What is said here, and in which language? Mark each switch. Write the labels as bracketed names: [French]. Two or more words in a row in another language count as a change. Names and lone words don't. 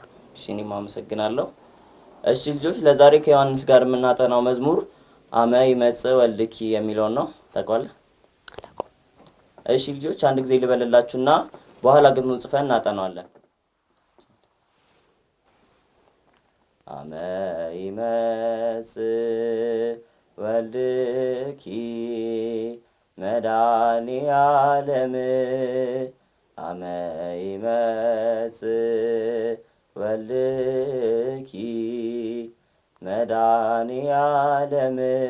[Amharic] እሺ እኔም አመሰግናለሁ። እሺ ልጆች ለዛሬ ከዮሐንስ ጋር የምናጠናው መዝሙር [Geez] አመ ይመጽእ ወልድኪ [Amharic] የሚለውን ነው። ታውቃለህ? እሺ ልጆች አንድ ጊዜ ልበልላችሁና በኋላ ግጥሙን ጽፈን እናጠናዋለን። [Geez] አመ ይመጽእ ወልድኪ መድኃኔ ዓለም [Amharic] አመ ይመጽእ ወልድኪ መድኃኔ ዓለም